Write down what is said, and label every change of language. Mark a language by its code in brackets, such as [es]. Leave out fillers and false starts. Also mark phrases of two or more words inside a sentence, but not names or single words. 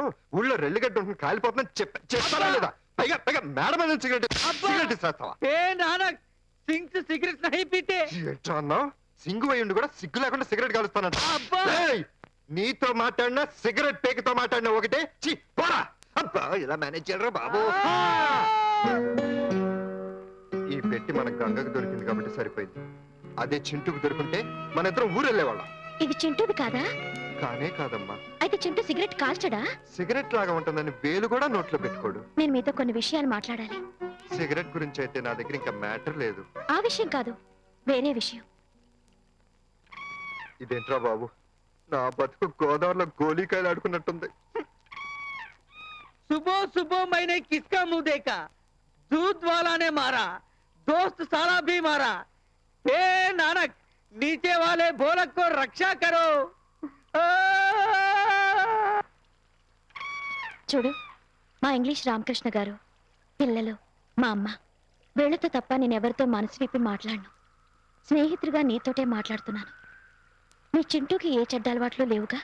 [te] ఊళ్ళో రెల్లిగడ్డ ఉంటుంది కాలిపోతుందని చెప్పాలా లేదా? పైగా పైగా మేడం మీద సిగరెట్ సిగరెట్ ఇస్తావా? ఏ నానక్ సింగ్ సిగరెట్ [hi] नहीं पीते. [te] ఎట్లా అన్నావు? సింగు అయ్యుండి కూడా సిగ్గు లేకుండా సిగరెట్ కాలుస్తానంట. అబ్బా! ఏయ్! నీతో మాట్లాడినా సిగరెట్ పేకతో మాట్లాడినా ఒకటే. ఛీ, పోరా. అబ్బా ఇలా మేనేజ్ చేయరా బాబు. ఈ పెట్టి మన గంగకు దొరికింది కాబట్టి సరిపోయింది. అదే చింటూకు దొరుకుంటే మన ఇద్దరం ఊరు వెళ్ళేవాళ్ళం. ఇది చింటూది కాదా? కానే కాదమ్మా. అయితే చింటూ సిగరెట్ కాల్చడా? సిగరెట్ లాగా ఉంటుందని వేలు కూడా నోట్లో పెట్టుకోడు. నేను మీతో కొన్ని విషయాలు మాట్లాడాలి. సిగరెట్ గురించి అయితే నా దగ్గర ఇంకా మ్యాటర్ లేదు. ఆ విషయం కాదు, వేరే విషయం. ఇదేంట్రా బాబు, నా బతుకు గోదావరిలో గోలీకాయలు ఆడుకున్నట్టుంది. [hi] सुबह सुबह मैंने किसका मुंह देखा? दूध वाला ने मारा, दोस्त साला भी मारा. हे नानक, नीचे वाले भोलक को रक्षा करो. [te] చూడు, మా ఇంగ్లీష్ రామకృష్ణ గారు, పిల్లలు, మా అమ్మ, వీళ్లతో తప్ప నేను ఎవరితో మనసు విప్పి మాట్లాడను. స్నేహితుడిగా నీతోటే మాట్లాడుతున్నాను. మీ చింటూకి ఏ చెడ్డ అలవాట్లు లేవుగా?